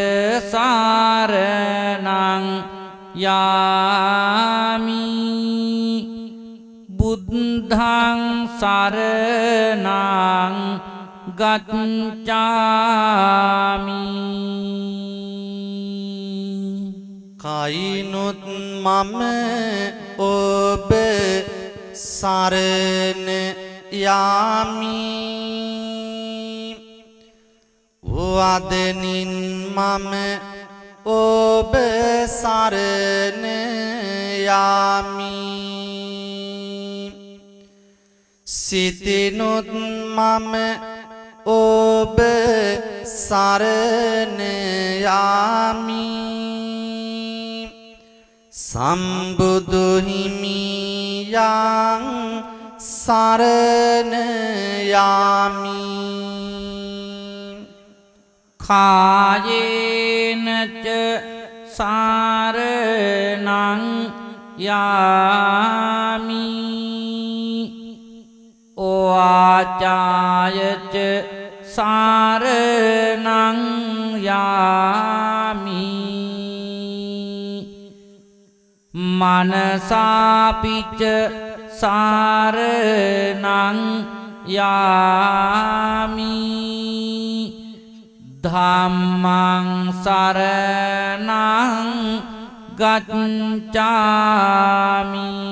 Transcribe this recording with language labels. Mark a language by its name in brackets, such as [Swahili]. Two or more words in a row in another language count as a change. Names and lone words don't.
[Pali] සාරණං යාමි බුද්ධං සරණං ගච්ඡාමි [Sinhala] කයිනුත් මම ඔබ සරණ යාමි වදනින් මම ඔබ සරණ යාමි සිතිනුත් මම ඔබ සරණ යාමි සම්බුදු හිමියන් සරණ යාමි [Pali] කායේනච සාරණං යාමි වාචායච සාරණං යාමි මනසාපිච්ච සාරණං යාමි ධම්මං සරණං ගච්ඡාමි